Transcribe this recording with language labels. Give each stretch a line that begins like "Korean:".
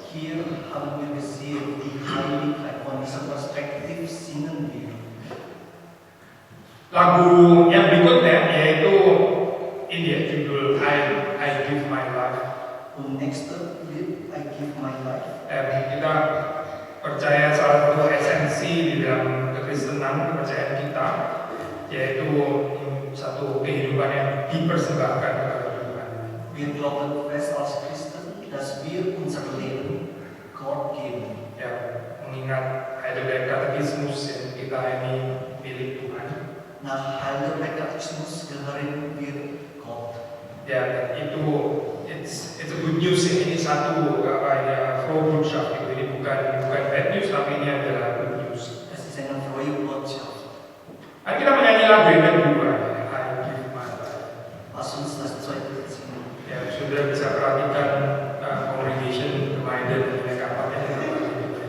German: Hier haben wir gesehen, die Heiligkeit von dieser Perspektive singen wir.
Indonesian: Lagu yang berikutnya yaitu ini ya, judul I Give My Life.
German: Und nächste Lied, I Give My Life.
Indonesian: Kita percaya salah satu esensi di dalam kekristenan, kepercayaan kita, yaitu satu kehidupan yang dipersembahkan kepada Tuhan.
German: Wir glauben fest als Christen, dass wir unser Leben Gott geben.
Indonesian: Ya, mengingat Heidelberg Katekismus yang kita ini milik Tuhan.
German: Nach Heidelberg Katechismus gehören wir Gott.
Indonesian: Ya, dan itu
English: it's a good news
Indonesian: ya. Ini satu Frohbotschaft gitu. Ini bukan bad news, tapi ini adalah good news.
German: Es ist eine frohe Botschaft.
Indonesian: Nah, kita menyanyi lagu yang kedua, I Give My Life.
German: Lass uns das zweite Lied singen.
Indonesian: Ya, sudah bisa perhatikan congregation reminder dan kapalnya dengan lagu ini.